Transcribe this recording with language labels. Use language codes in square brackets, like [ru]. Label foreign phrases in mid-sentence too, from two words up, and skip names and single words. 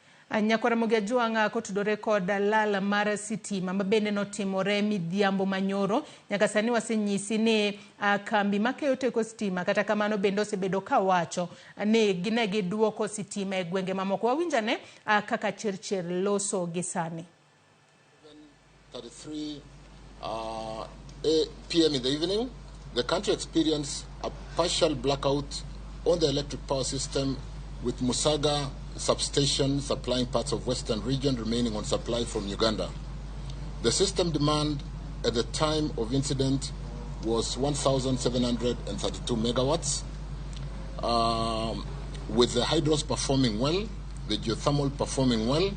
[luo] Ramogi ajuanga kotudore kod lal mar sitima mabende notimore midhiambo manyoro nyaka sani wasenyisi ni kambi makeyo teko sitima kata kamano bende osebedo kawacho ni gine giduoko sitima e gwenge mamoko. Wawinjane kaka chirchir loso gisani. [en] 33 p.m. in the evening, the country experienced a partial blackout on the electric power system, with Musaga substation supplying parts of western region remaining on supply from Uganda. The system demand at the time of incident was 1,732 megawatts, with the hydros performing well, the geothermal performing well.